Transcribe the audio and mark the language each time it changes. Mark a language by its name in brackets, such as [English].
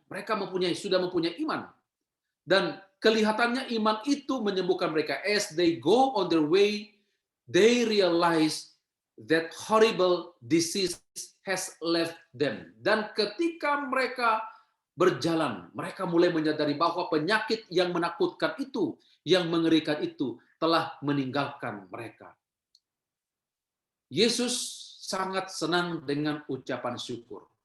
[Indonesian] Mereka sudah mempunyai iman. Dan kelihatannya iman itu menyembuhkan mereka. [English] As they go on their way, they realize that horrible disease has left them. [Indonesian] Dan ketika mereka berjalan, mereka mulai menyadari bahwa penyakit yang menakutkan itu, yang mengerikan itu, telah meninggalkan mereka. Yesus sangat senang dengan ucapan syukur.